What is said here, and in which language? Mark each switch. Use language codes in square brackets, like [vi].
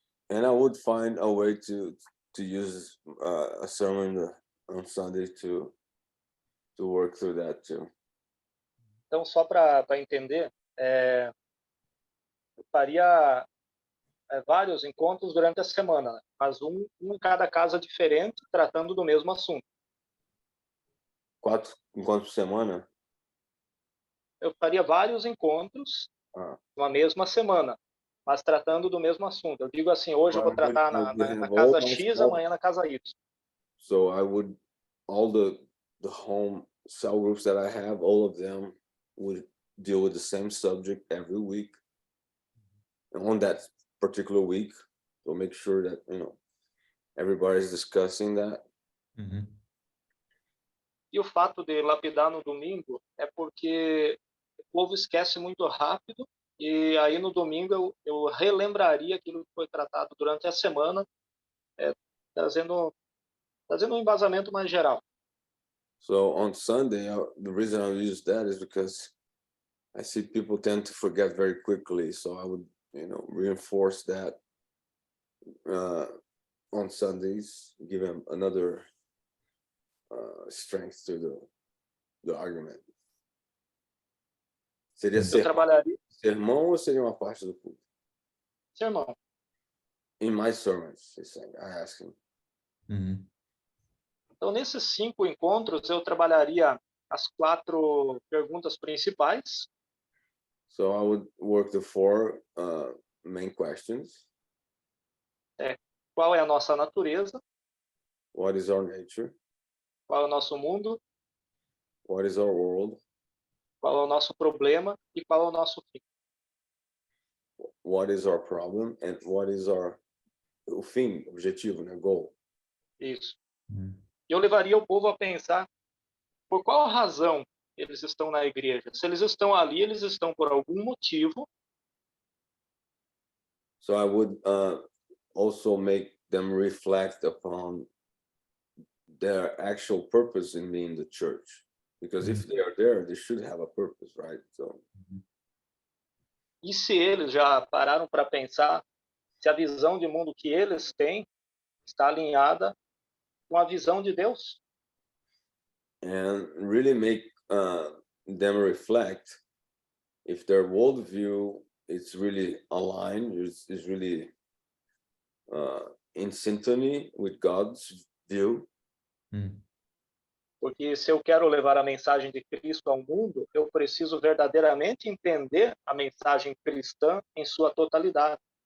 [en] And I would find a way to use a sermon on Sunday to work through that too. [pt] Então, só para entender, eu faria vários encontros durante a semana, né? Mas um em cada casa diferente, tratando do mesmo assunto. 4 encontros por semana? Eu faria vários encontros na mesma semana, mas tratando do mesmo assunto. Eu digo assim, hoje eu vou tratar na casa X, amanhã na casa Y. [en] So I would, all the home cell groups that I have, all of them would deal with the same subject every week. And on that particular week, we'll make sure that, everybody's discussing that. [pt] E o fato de lapidar no domingo é porque o povo esquece muito rápido e aí no domingo eu relembraria aquilo que foi tratado durante a semana, trazendo um embasamento mais geral. [en] So on Sunday, the reason I use that is because I see people tend to forget very quickly. So I would, reinforce that on Sundays, give them another strength to the argument. [pt] Seria sermão ou seria uma parte do culto? Sermão. [en] In my sermons, he's saying, I ask him. [pt] Então, nesses 5 encontros, eu trabalharia as 4 perguntas principais. [en] So I would work the 4 main questions. [pt] Qual é a nossa natureza? [en] What is our nature? [pt] Qual é o nosso mundo? [en] What is our world? [pt] Qual é o nosso problema? E qual é o nosso fim? [en] What is our problem? And what is [pt] o fim, objetivo, né? [en] Goal. [pt] Isso. Eu levaria o povo a pensar por qual razão eles estão na igreja. Se eles estão ali, eles estão por algum motivo. [en] So I would also make them reflect upon their actual purpose in being the church. Because if they are there, they should have a purpose, right? So. [pt] E se eles já pararam para pensar se a visão de mundo que eles têm está alinhada com a visão de Deus? [en] And really make them reflect if their worldview is really aligned, is really in symphony with God's view. [pt] Porque se eu quero levar a mensagem de Cristo ao mundo, eu preciso verdadeiramente entender a mensagem cristã em sua totalidade.